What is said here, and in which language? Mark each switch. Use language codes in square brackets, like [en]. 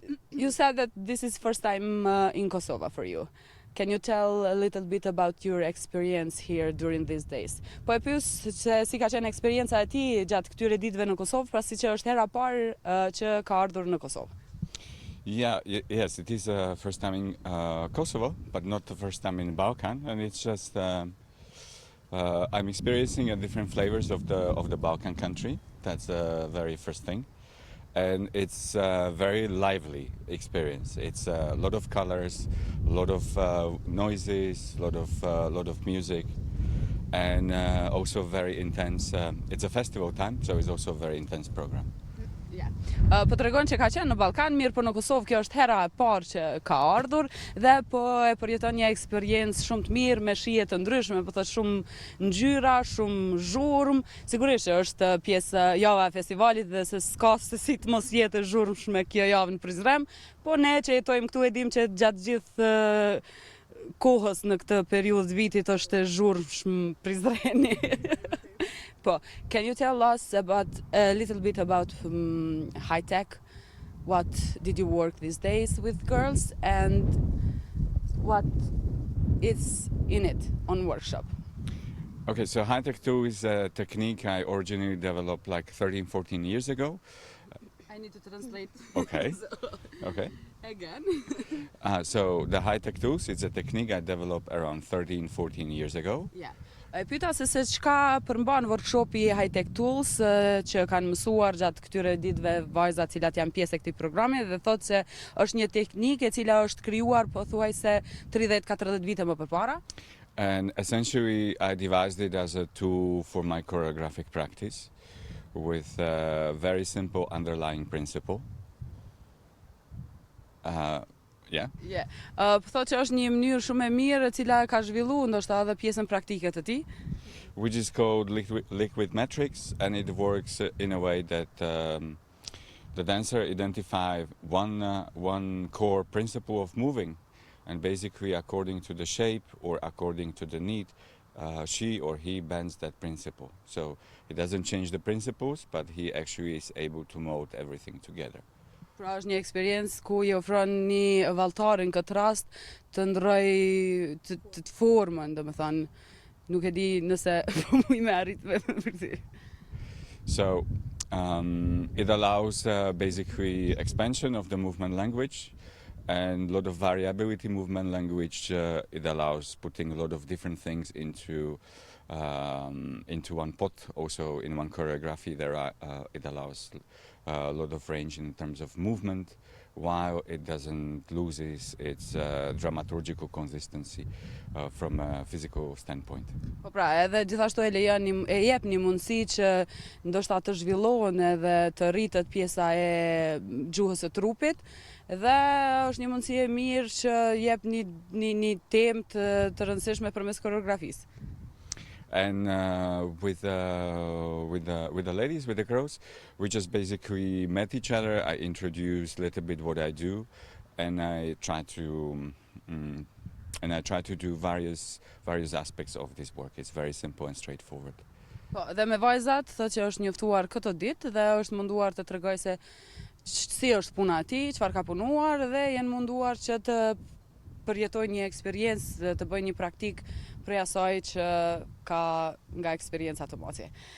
[en] You said that this is first time in Kosovo for you. Can you tell a little bit about your experience here during these days? [sq] Po e pyes se si ka qenë eksperjenca e tij gjatë këtyre ditëve në Kosovë, pasi që është hera parë që ka ardhur në Kosovë. [en] Yes, it is first time in Kosovo, but not the first time in Balkan, and it's just I'm experiencing different flavors of the Balkan country. That's the very first thing, and it's a very lively experience. It's a lot of colors, a lot of noises, a lot of music, and also very intense. It's a festival time, so it's also a very intense program. [sq] Po tregon që ka qenë në Ballkan, mirë, po në Kosovë kjo është hera e parë që ka ardhur dhe po e përjeton një eksperiencë shumë të mirë me shije të ndryshme, po thotë shumë ngjyra, shumë zhurmë. Sigurisht që është pjesë java e festivalit dhe se s'ka se si të mos jetë zhurmshme kjo javë në Prizren, po ne që jetojmë këtu e dim që gjatë gjithë kohës në këtë periudhë vitit është zhurmshëm Prizreni. [en] Can you tell us about a little bit about high tech? What did you work these days with girls and what is in it on workshop? Okay, so High Tech 2 is a technique I originally developed like 13, 14 years ago. I need to translate. Okay. Okay. Again. So the High Tech Tools is a technique I developed around 13, 14 years ago. Yeah. [sq] E pyeta se çka përmban workshopi High Tech Tools që kanë mësuar gjatë këtyre ditëve vajzat cilat janë pjesë e këtij programi dhe thotë se është një teknikë e cila është krijuar pothuajse 30-40 vite më përpara. [en] And essentially I devised it as a tool for my choreographic practice with a very simple underlying principle. [sq] Po thotë që është një mënyrë shumë e mirë e cila ka zhvilluar ndoshta edhe pjesën praktike të tij. [en] which is called liquid metrics, and it works in a way that the dancer identifies one core principle of moving, and basically according to the shape or according to the need, she or he bends that principle. So it doesn't change the principles, but he actually is able to mold everything together. [sq] Pra është një eksperiencë ku i ofron një valltar në këtë rast të ndrojë të formën, domethënë, nuk e di nëse po mund me arrit me. [en] So it allows basically expansion of the movement language and a lot of variability movement language. It allows putting a lot of different things into one pot. Also in one choreography it allows a lot of range in terms of movement, while it doesn't lose its dramaturgical consistency from a physical standpoint. [sq] Po pra, edhe gjithashtu e jep një mundësi që ndoshta të zhvillohen edhe të rritet pjesa e gjuhës së trupit, dhe është një mundësi e mirë që jep një temë të rëndësishme përmes koreografisë. [en] And with the ladies, with the girls, we just basically met each other. I introduced a little bit what I do, and I try to do various aspects of this work. It's very simple and straightforward. [sq] Po, dhe me vajzat thotë që është njoftuar këtë ditë dhe është munduar të tregojë se si është puna e tij, çfarë ka punuar, dhe janë munduar që të përjetojnë një eksperiencë, të bëjnë një praktik prej asaj që ka nga eksperienca Tomasi.